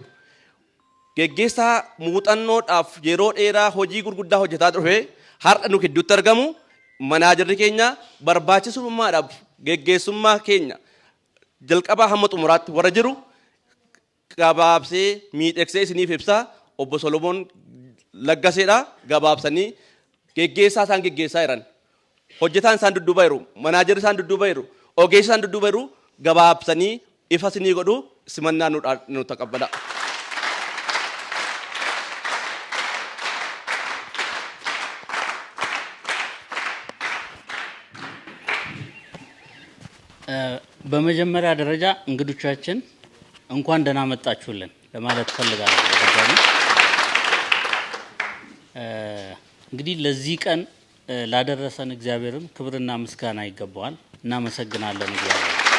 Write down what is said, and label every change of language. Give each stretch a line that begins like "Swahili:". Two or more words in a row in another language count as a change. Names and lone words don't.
Oromo: Geggeessaa muuxannoodhaaf yeroo dheeraa hojii gurguddaa hojjetaa dhufe har'a nu gidduutti argamu manaajarri keenya barbaachisummaadhaaf geggeessummaa keenya jalqabaa hamma xumuraatti warra jiru gabaabsee miidhagsee isiniif ibsaa obbo Solomoon Laggaseedha. Gabaabsanii geggeessaa isaan geggeessaa jiran hojjetaan isaan dudduuba jiru manaajarri isaan dudduuba jiru ogeessi isaan dudduuba jiru gabaabsanii ifa isinii godhu simannaa nu taqabbala.
Amharic: በመጀመሪያ ደረጃ እንግዶቻችን እንኳን ደህና መጣችሁልን ለማለት ፈልጋለሁ። እንግዲህ ለዚህ ቀን ላደረሰን እግዚአብሔርም ክብርና ምስጋና ይገባዋል። እናመሰግናለን እግዚአብሔር።